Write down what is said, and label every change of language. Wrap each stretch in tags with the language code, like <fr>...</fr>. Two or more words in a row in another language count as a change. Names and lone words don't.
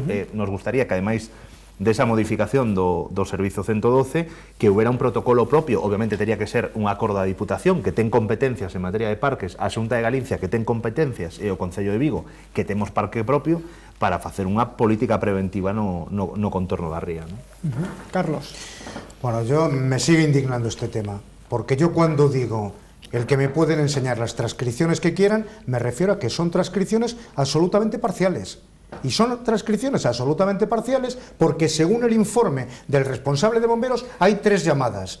<gl>Nos gustaría que, ademais desa modificación do Servizo 112, que houbera un protocolo propio. Obviamente tería que ser un acordo da Diputación, que ten competencias en materia de parques, a Xunta de Galicia, que ten competencias, e o Concello de Vigo, que temos parque propio, para facer unha política preventiva no contorno da ría, ¿no?</gl> <es>Carlos. Bueno, yo me sigue indignando este tema, porque yo cuando digo el que me pueden enseñar las transcripciones que quieran, me refiero a que son transcripciones absolutamente parciales. Y son transcripciones absolutamente parciales porque, según el informe del responsable de bomberos, hay 3 llamadas.</es>